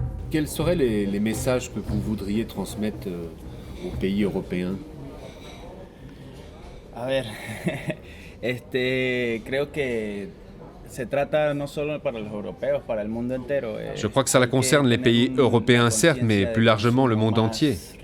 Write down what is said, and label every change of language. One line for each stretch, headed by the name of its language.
French: quels seraient les messages que vous voudriez transmettre aux pays européens?
Spanish: A ver, creo que se trata no solo para los europeos, para el mundo entero.
French: Je crois que ça concerne les pays européens, certes, mais plus largement le monde entier.